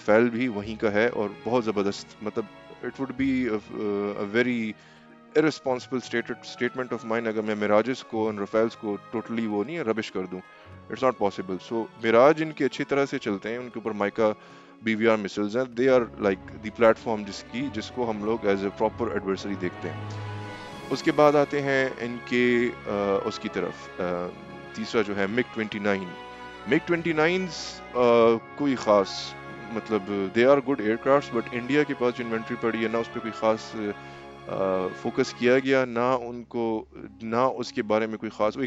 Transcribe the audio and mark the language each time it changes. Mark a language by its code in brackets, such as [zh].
[ur] رفیل بھی وہیں کا ہے اور بہت زبردست, مطلب [en] it would be a very irresponsible statement of mine [ur] اگر میں مراجز کو اور رفیلز کو ٹوٹلی وہ نہیں ربش کر دوں. [en] It's not possible. [ur] سو مراج ان کے اچھی طرح سے چلتے ہیں, ان کے اوپر مائکا BVR مسلز ہیں. [en] they are like the platform [ur] جس کو ہم لوگ [en] as a proper adversary [ur] دیکھتے ہیں. اس کے بعد آتے ہیں ان کے اس کی طرف, تیسرا جو ہے MiG-29. MiG-29s کوئی خاص, مطلب [en] they are good aircrafts, [ur] but India کے پاس جو انوینٹری پڑی ہے نہ اس پہ کوئی خاص فوکس کیا گیا, نہ اس کے بارے میں کوئی خاص.